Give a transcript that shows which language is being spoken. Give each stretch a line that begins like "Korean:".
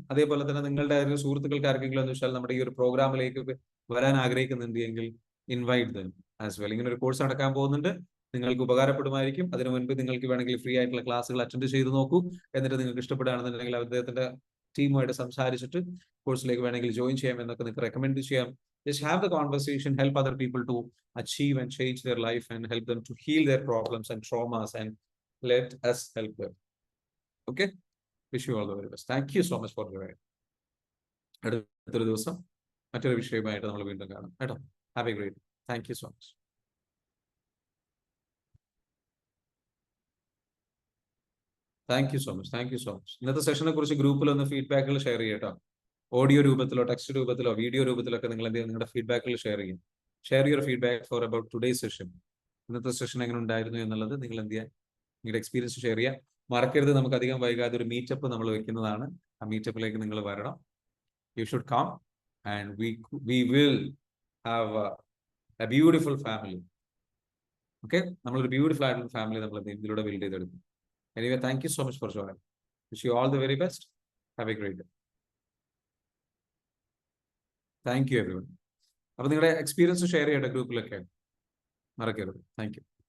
Malayalam: അതേപോലെ തന്നെ നിങ്ങളുടെ സുഹൃത്തുക്കൾക്ക് ആർക്കെങ്കിലും എന്ന് വെച്ചാൽ നമ്മുടെ ഈ ഒരു പ്രോഗ്രാമിലേക്ക് വരാൻ ആഗ്രഹിക്കുന്നുണ്ട് എങ്കിൽ
English: Invite them as well.
Malayalam: ഇങ്ങനെ ഒരു കോഴ്സ് നടക്കാൻ പോകുന്നുണ്ട്, നിങ്ങൾക്ക് ഉപകാരപ്പെടുമായിരിക്കും. അതിനു മുൻപ് നിങ്ങൾക്ക് വേണമെങ്കിൽ ഫ്രീ ആയിട്ടുള്ള ക്ലാസ്സുകൾ അറ്റൻഡ് ചെയ്ത് നോക്കൂ. എന്നിട്ട് നിങ്ങൾക്ക് ഇഷ്ടപ്പെടുകയാണെന്നുണ്ടെങ്കിൽ അദ്ദേഹത്തിന്റെ ടീമുമായിട്ട് സംസാരിച്ചിട്ട് കോഴ്സിലേക്ക് വേണമെങ്കിൽ ജോയിൻ ചെയ്യാം എന്നൊക്കെ നിങ്ങൾക്ക് റെക്കമെൻഡ് ചെയ്യാം.
English: Just have the conversation, help other people to achieve and change their life and help them to heal their problems and traumas and let us help them. Okay? Wish you all the very best. Thank you so much for joining.
Malayalam: അടുത്തൊരു ദിവസം മറ്റൊരു വിഷയമായിട്ട് നമ്മൾ വീണ്ടും കാണാം കേട്ടോ.
English: Have a great. Thank you so much. Thank you so much.
Malayalam: ഇന്നത്തെ സെഷനെ കുറിച്ച് ഗ്രൂപ്പിൽ ഒന്ന് ഫീഡ്ബാക്കുകൾ ഷെയർ ചെയ്യട്ടോ. ഓഡിയോ രൂപത്തിലോ ടെക്സ്റ്റ് രൂപത്തിലോ വീഡിയോ രൂപത്തിലോ ഒക്കെ നിങ്ങൾ എന്ത് ചെയ്യുക, നിങ്ങളുടെ ഫീഡ്ബാക്കുകൾ ഷെയർ ചെയ്യും.
English: Share your feedback for about today session.
Malayalam: ഇന്നത്തെ സെഷൻ എങ്ങനെ ഉണ്ടായിരുന്നു എന്നുള്ളത് നിങ്ങൾ എന്ത് ചെയ്യുക, നിങ്ങളുടെ എക്സ്പീരിയൻസ് ഷെയർ ചെയ്യുക. മറക്കരുത്, നമുക്ക് അധികം വൈകാതെ ഒരു മീറ്റപ്പ് നമ്മൾ വെക്കുന്നതാണ്. ആ മീറ്റപ്പിലേക്ക് നിങ്ങൾ വരണം.
English: You should come and we will have a beautiful family.
Malayalam: Okay, നമ്മളൊരു ബ്യൂട്ടിഫുൾ ആയിട്ടുള്ള ഫാമിലി നമ്മൾ ഇതിലൂടെ ബിൽഡ് ചെയ്തെടുക്കും.
English: Anyway, thank you so much for joining. Wish you all the very best. Have a great day. Thank you everyone.
Malayalam: അപ്പൊ നിങ്ങളുടെ experience share ചെയ്യട്ടെ ഗ്രൂപ്പിലൊക്കെ, മറക്കരുത്. Thank you.